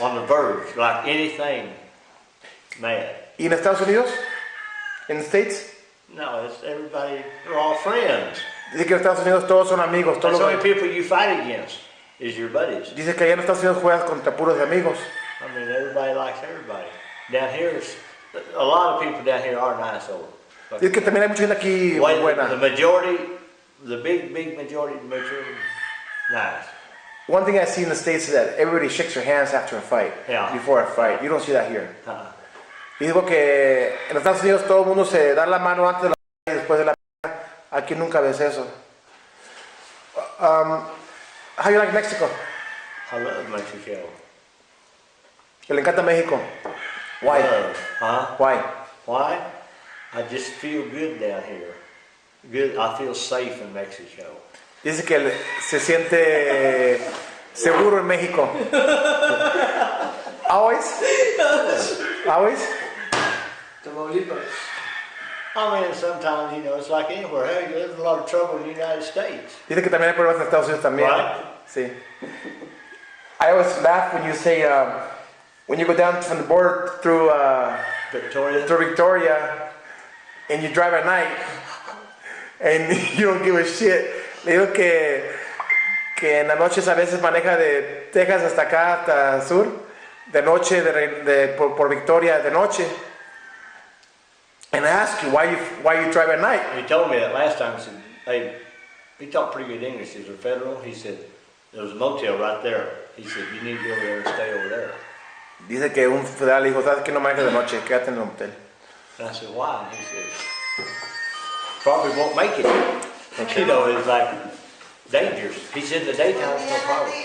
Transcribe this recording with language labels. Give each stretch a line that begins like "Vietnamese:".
English: On the verge, like anything mad.
Spanish: ¿Y en Estados Unidos? ¿En
English: the States? No, it's everybody, they're all friends.
Spanish: Dice que en Estados Unidos todos son amigos.
English: That's
Spanish: Todos
English: the only
Spanish: los...
English: people you fight against is your buddies.
Spanish: Dice que allá en Estados Unidos juegas contra puros de amigos.
English: I mean, everybody likes everybody. Down here, a lot of people down here are nice over.
Spanish: Dice que también hay mucha gente aquí muy buena.
English: The majority, the big majority, nice. One thing I see in the States is that everybody shakes their hands after a fight, before a fight. You don't see that here.
Spanish: Y digo que en Estados Unidos todo el mundo se da la mano antes de la pelea y después de la pelea. Aquí nunca ves eso.
English: How you like Mexico? I love Mexico.
Spanish: Que le encanta México.
English: Why? Why? Why? I just feel good down here. Good. I feel safe in Mexico.
Spanish: Dice que se siente seguro en México.
English: Always? Always? I mean, sometimes, you know, it's like anywhere. Hey, there's a lot of trouble in the United States.
Spanish: Dice que también hay problemas en Estados Unidos también.
English: Right?
Spanish: Sí.
English: I always laugh when you say, when you go down from the border through Victoria, and you drive at night, and you don't give a shit.
Spanish: Le digo que en las noches a veces maneja de Texas hasta acá, hasta el sur, de noche, por Victoria, de noche.
English: And I ask you, why you drive at night? He told me that last time. He said, hey, he talked pretty good English. He was a federal. He said, there was a motel right there. He said, you need to go over there and stay over there.
Spanish: Dice que un federal dijo, ¿sabes que no manejes de noche? Quédate en el motel.
English: And I said, why? And he said, probably won't make it. Okay. You know, it's like dangerous. He said, in the daytime, it's no problem.